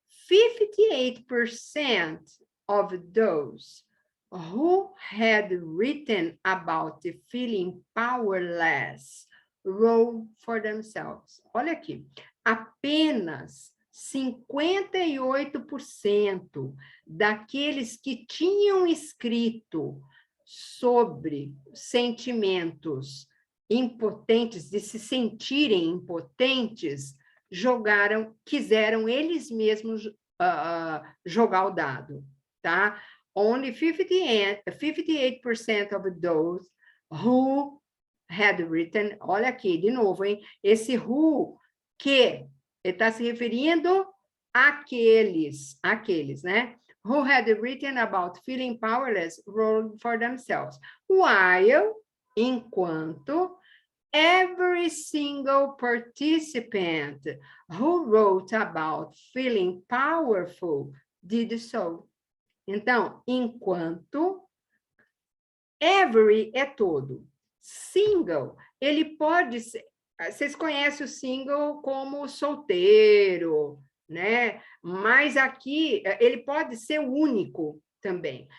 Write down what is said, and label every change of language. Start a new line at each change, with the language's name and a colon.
English: 58% of those who had written about feeling powerless wrote for themselves.
Portuguese: Olha aqui, apenas 58% daqueles que tinham escrito sobre sentimentos impotentes, de se sentirem impotentes, quiseram eles mesmos jogar o dado, tá?
English: Only 58% of those who had written,
Portuguese: olha aqui, de novo, hein? Esse who, que ele está se referindo àqueles, né?
English: Who had written about feeling powerless wrote for themselves. While,
Portuguese: enquanto,
English: every single participant who wrote about feeling powerful did so.
Portuguese: Então, enquanto, every é todo. Single, ele pode ser... Vocês conhecem o single como solteiro, né? Mas aqui, ele pode ser único também.